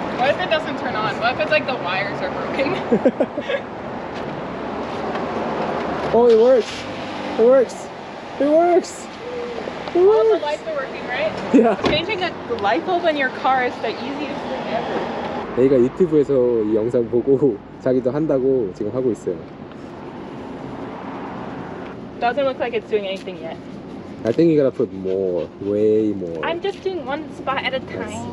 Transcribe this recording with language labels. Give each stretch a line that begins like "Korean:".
English: What if it doesn't turn on? What if it's like the wires are broken? Oh, it works. It works. It works. It All the works. lights are working, right? Yeah. Changing a light bulb in your car is the easiest thing ever.
Korean: 얘가 유튜브에서 이 영상 보고 자기도 한다고 지금 하고 있어요.
English: Doesn't look like it's doing anything yet. I think you gotta put more, way more. I'm just doing one spot at a time.